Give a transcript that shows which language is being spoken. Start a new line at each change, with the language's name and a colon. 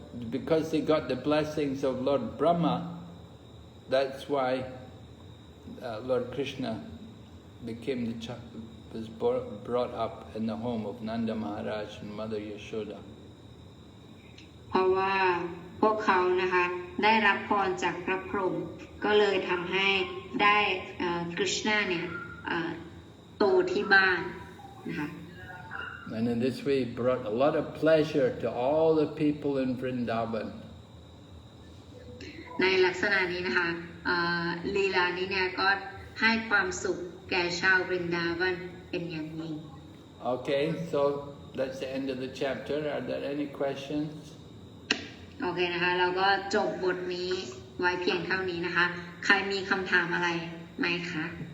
English: because they got the blessings of Lord Brahma, that's why Lord Krishna was brought up in the home of Nanda Maharaj and Mother Yashoda.
Thai: เพราะว่าพวกเขานะคะได้รับพรจากพระพรหมก็เลยทำให้ได้กฤษณาเนี่ยโตที่บ้านนะคะ
English: And in this way brought a lot of pleasure to all the people in Vrindavan.
Thai: ในลักษณะนี้นะคะลีลานี้เนี่ยก็ให้ความสุขแก่ชาววรินดาวันเป็นอย่างยิ่ง
English: Okay, so that's the end of the chapter. Are there any questions?
Thai: โอเคนะคะเราก็จบบทนี้ไว้เพียงเท่านี้นะคะใครมีคำถามอะไรไหมคะ